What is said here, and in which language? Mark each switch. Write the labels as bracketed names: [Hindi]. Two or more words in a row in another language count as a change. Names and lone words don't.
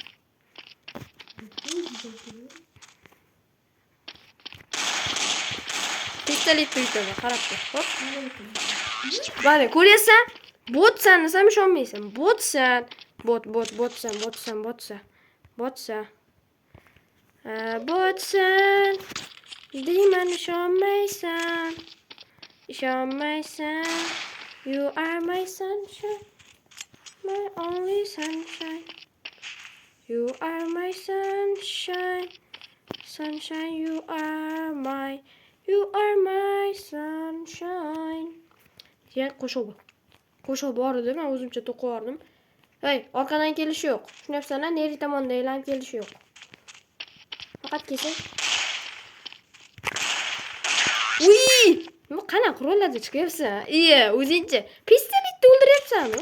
[Uzbek] Pistolet tuytadi, qarab tur. Hop. Mana ko'raysan? Botsan desam ishonmaysan. Botsan. Botsan. Botsan. Deyman ishonmaysan. [English] You are my sunshine. My only sunshine. You are my sunshine. Sunshine, you are my sunshine. [Uzbek] Diye qo'shiq bor edi, men o'zimcha to'qib yordim. Hey, orqadan kelish yo'q. Tushunayapsan-a? Neri tomondan aylanib kelish yo'q. Faqat kelsin. Uy! Nima qanaqa rollarda chiqyapsan? O'zingcha pistoletni o'ldiryapsan-ku.